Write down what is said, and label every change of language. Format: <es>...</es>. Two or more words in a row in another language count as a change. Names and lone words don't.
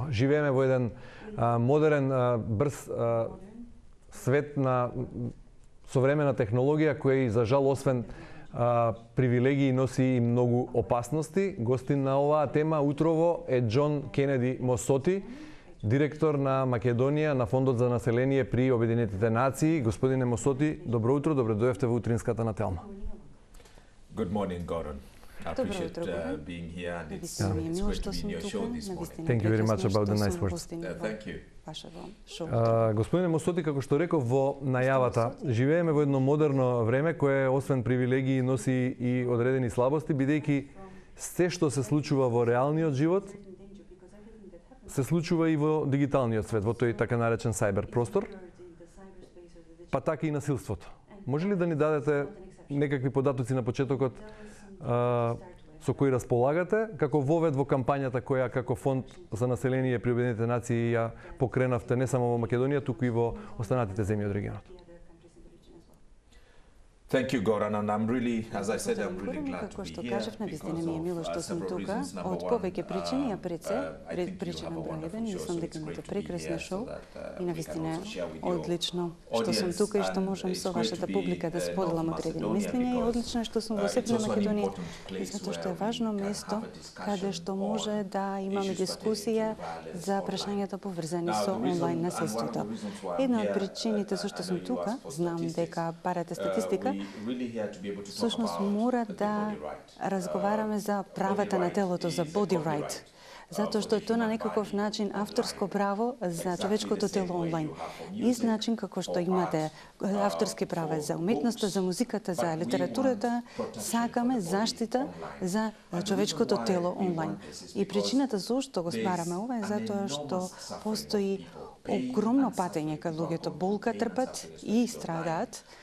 <mk>Живееме во еден модерен, брз свет на современа технологија која и за жал освен привилегии носи и многу опасности. Гостин на оваа тема утрово е Џон Кенеди Мосоти, директор на Македонија на Фондот за население при Обединетите нации. Господине Мосоти, добро утро, добре дојдовте во утринската на Телма.</mk> <en>Good morning, Goran. I appreciate being here and it's great to be in your show this morning. Thank you very much about the nice words. Thank you.</en> <mk>Господине Мосоти, како што реков во најавата, живееме во едно модерно време кое освен привилегии носи и одредени слабости, бидејќи се што се случува во реалниот живот се случува и во дигиталниот свет, во тој така наречен сайбер простор, па така и насилството. Може ли да ни дадете некакви податоци на почетокот со кои располагате, како вовед во кампањата која како Фонд за население при Обединетите нации ја покренавте не само во Македонија, туку и во останатите земји од регионот?</mk> <en>Thank you, Goran, and I'm really, as I said, I'm really glad to</en> <mk>Како</mk> <en>be</en> <mk>што</mk> <en>here</en> <mk>кажав, навистина ми е мило што сум тука, од повеќе причини, а пред причина број еден, мислам дека имате прекрасно шоу и навистина е одлично што сум тука и што можам со вашата публика да споделам одредени мислења и одлично што сум во Северна Македонија, затоа што е важно место каде што може да имаме дискусија за прашањата поврзани со онлайн насилството. Една од причините со што сум тука, знам дека парате статистика, всушност мора да разговараме за правата на телото, за</mk> <en>body right,</en> <mk>затоа што тоа на некаков начин авторско право за човечкото тело онлайн. Ист начин како што имате авторски права за уметноста, за музиката, за литературата, сакаме заштита за човечкото тело онлайн. И причината зошто го спараме ова е затоа што постои огромно патење кај луѓето, болка трпат и страдаат.</mk>